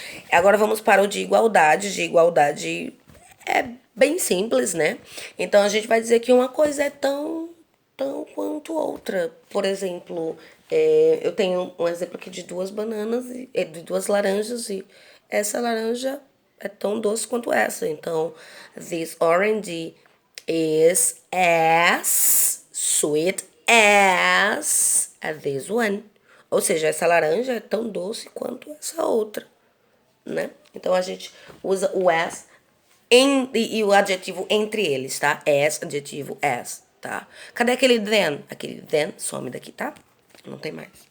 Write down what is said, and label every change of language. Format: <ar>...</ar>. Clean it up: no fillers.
<pt>Agora vamos para o de igualdade. De igualdade é bem simples, né? Então a gente vai dizer que uma coisa é tão quanto outra. Por exemplo, eu tenho um exemplo aqui de duas bananas, de duas laranjas, e essa laranja é tão doce quanto essa.</pt> <en>Então, this orange is as sweet as this one.</en> <pt>Ou seja, essa laranja é tão doce quanto essa outra, né? Então a gente usa o as e o adjetivo entre eles, tá? As, adjetivo as, tá? Cadê aquele then? Aquele then some daqui, tá? Não tem mais.</pt>